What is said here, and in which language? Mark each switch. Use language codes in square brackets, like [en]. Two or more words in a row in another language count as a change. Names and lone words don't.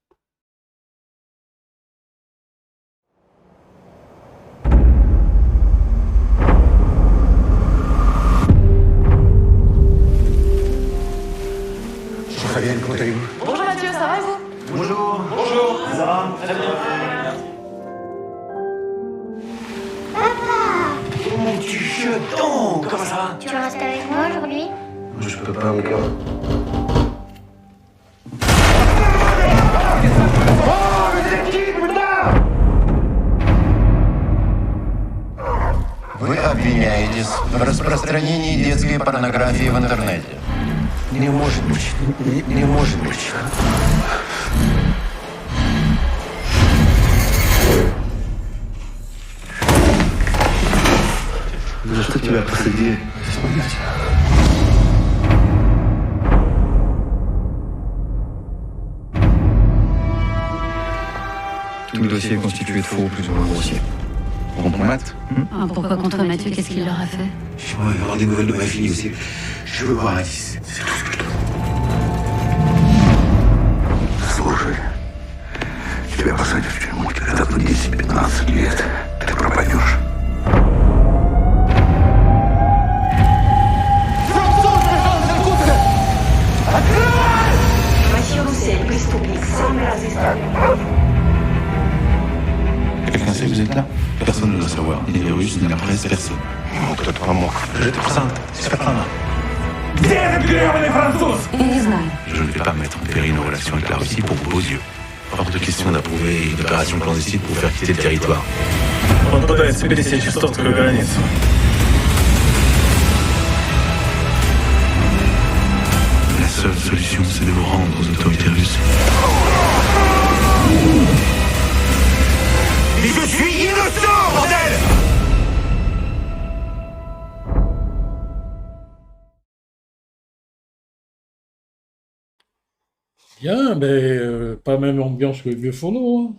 [fr] Fabienne, comment allez-vous? Bonjour Mathieu, ça va et vous? Bonjour. Bonjour. Ça va? Très bien. Oh mon petit jeton, comment ça va? Tu vas rester avec moi aujourd'hui? Je peux pas encore. [ru] Вы обвиняетесь в распространении детской порнографии в интернете. Не может быть. Не может быть. За что тебя посадили? [fr] Tout le dossier est constitué de faux plus ou moins grossiers. Contre Matt? Pourquoi contre Mathieu? Qu'est-ce qu'il leur a fait? Je voudrais avoir des nouvelles de ma fille aussi. Je veux voir Alice. C'est tout ce que je te demande. [ru] Слушай, тебя посадят в тюрьму, когда будет 10-15 лет. Ты пропадешь. Матhieu Roussel, преступник, самый разыскиваемый. [fr] Quelqu'un sait que vous êtes là? Personne ne doit savoir. Ni les Russes, ni la presse, personne. [ru] Ну, кто-то помог. Жить пацан, Светлана. Где этот гребаный француз? Я не знаю. [fr] Je ne vais pas mettre en péril nos relations avec la Russie pour vos yeux. Hors de question d'approuver une opération clandestine pour faire quitter le territoire. [ru] Он пытается пересечь эстонскую границу. [fr] La seule solution, c'est de vous rendre aux autorités russes. Mais je suis innocent, bordel! Bien, mais pas même ambiance que le vieux fourneau.